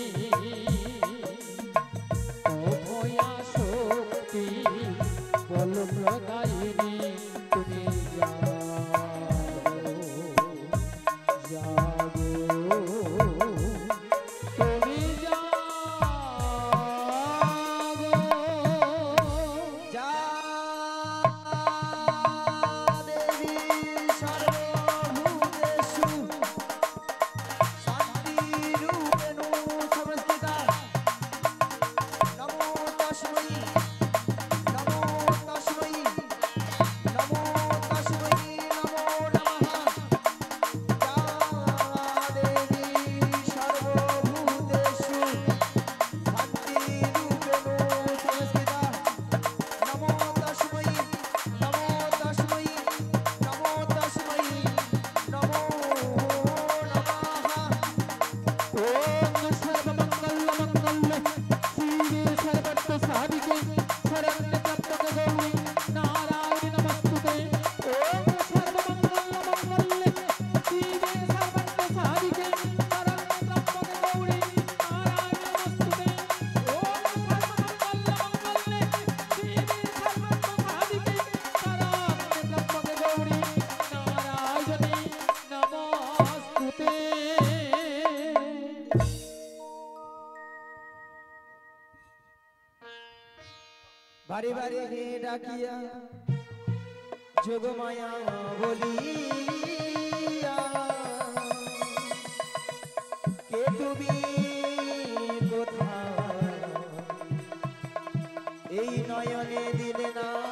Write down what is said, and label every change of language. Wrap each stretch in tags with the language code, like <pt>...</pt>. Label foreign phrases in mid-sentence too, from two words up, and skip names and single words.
<bn>অভয়া শক্তি বল প্রদায়িনী তুমি জাগো জাগো তুমি জাগো</bn> <sa>যা দেবী সর্বভূতেষু শান্তিরূপেণ সংস্থিতা নমো তস্मै নমো তস্मै নমো তস্मै নমো নমঃ যা দেবী সর্বভূতেষু শান্তিরূপেণ সংস্থিতা নমো তস্मै নমো তস্मै নমো তস্मै নমো নমঃ ओम सर्वमंगल मंगल शिवे सर्वत्र साधिके शरण्य त्र्यंबके गौरी नारायणी नमस्तुते ओम सर्वमंगल मंगल शिवे सर्वत्र साधिके शरण्य त्र्यंबके गौरी नारायणी नमस्तुते ओम सर्वमंगल मंगल शिवे सर्वत्र साधिके शरण्य त्र्यंबके गौरी नारायणी नमस्तुते</sa> <bn>বারে বারে হে ডাকিয়া যোগমায়া বলিয়া কে তুমি কোথায় এই নয়নে দিলে না</bn>